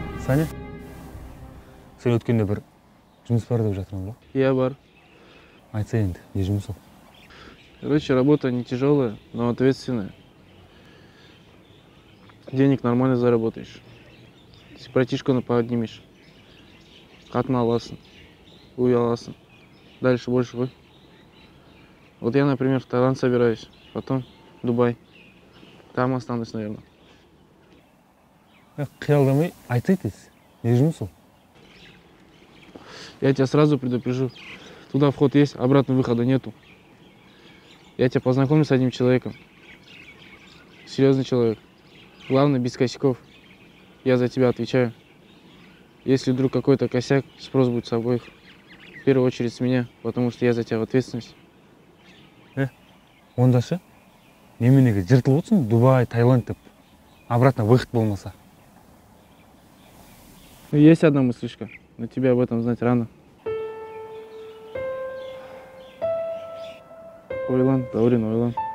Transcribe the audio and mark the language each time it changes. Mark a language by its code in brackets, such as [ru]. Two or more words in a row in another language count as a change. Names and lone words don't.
[kk] Таня, сен өткенде бір жұмыс бар деп жатырмын ба? Я бар. Айтса енді, не жұмыс ол? [ru] Короче, работа не тяжелая, но ответственная. Денег нормально заработаешь. Братишканы поднимешь. [kk] Қатын аласың, үй аласың. [ru] Дальше больше ғой. Вот я, например, в Таиланд собираюсь, потом Дубай. Там останусь, наверное. [kk] Қиялдамай айтсайтыз, не жұмыс ол? [ru] Я тебя сразу предупрежу. Туда вход есть, обратно выхода нету. Я тебя познакомлю с одним человеком. Серьезный человек. Главное, без косяков. Я за тебя отвечаю. Если вдруг какой-то косяк, спрос будет с обоих. В первую очередь с меня, потому что я за тебя в ответственности. [kk] Онда ше, неменеге жыртылып отырсың, Дубай, Таиланд деп. [ru] Обратно выход болмаса. Ну, есть одна мыслишка, но тебе об этом знать рано. [kk] Ойлан, Даурин, ойлан.